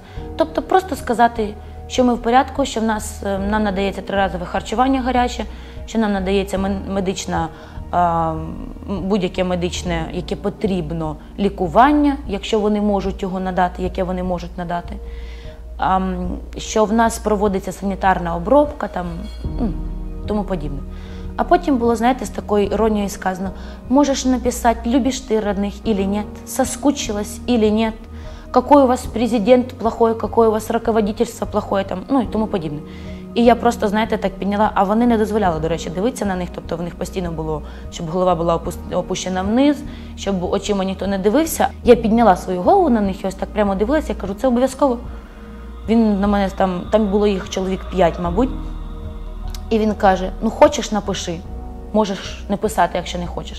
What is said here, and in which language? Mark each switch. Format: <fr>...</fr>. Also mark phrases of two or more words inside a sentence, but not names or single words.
<uk>Тобто просто сказати, що ми в порядку, що нам надається 3-разове харчування гаряче, що нам надається будь-яке медичне, яке потрібно, лікування, якщо вони можуть його надати, яке вони можуть надати. Що в нас проводиться санітарна обробка, тому подібне. А потім було, знаєте, з такою іронією сказано, можеш написати, любиш ти родних</uk> <ru>или нет, соскучилась или нет, какой у вас президент плохой, какое у вас руководительство плохое,</ru> <uk>і тому подібне. І я просто, знаєте, так підняла, а вони не дозволяли, до речі, дивитися на них, тобто в них постійно було, щоб голова була опущена вниз, щоб очима ніхто не дивився. Я підняла свою голову на них і ось так прямо дивилася, я кажу, це обов'язково. Він на мене, там було їх чоловік 5, мабуть, і він каже, хочеш, напиши, можеш не писати, якщо не хочеш.</uk>